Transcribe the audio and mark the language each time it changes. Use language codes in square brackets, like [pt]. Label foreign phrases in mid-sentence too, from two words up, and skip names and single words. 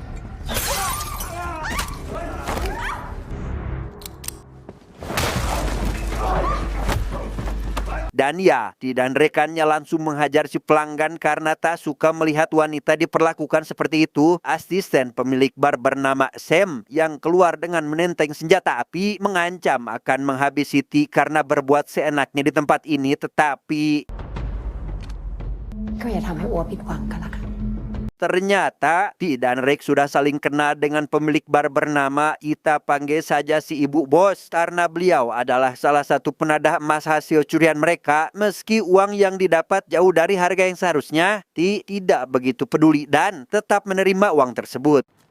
[id] dan ya, Ti dan rekannya langsung menghajar si pelanggan karena tak suka melihat wanita diperlakukan seperti itu. Asisten pemilik bar bernama Sam yang keluar dengan menenteng senjata api mengancam akan menghabisi Ti karena berbuat seenaknya di tempat ini, tetapi [th] ก็อย่าทำให้อัวผิดหวังกันละกัน [id] ternyata Ti dan Rek sudah saling kenal dengan pemilik bar bernama Ita, panggil saja si Ibu Bos, karena beliau adalah salah satu penadah emas hasil curian mereka. Meski uang yang didapat jauh dari harga yang seharusnya, Ti tidak begitu peduli dan tetap menerima uang tersebut.